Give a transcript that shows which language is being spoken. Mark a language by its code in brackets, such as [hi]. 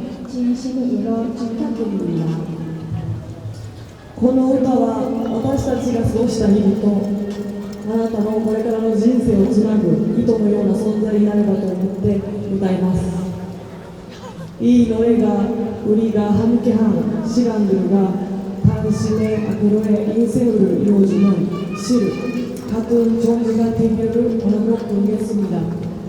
[ko] 진심으로 축하드립니다. [ja] この歌は私たちが過ごした日々とあなたのこれからの人生をつなぐ糸のような存在になればと思って歌います。 [ko] 이 노래가 우리가 함께한 시간들과 당신의 앞으로의 인생을 이루어주는 실 같은 종류가 되기를 바라고 부르겠습니다.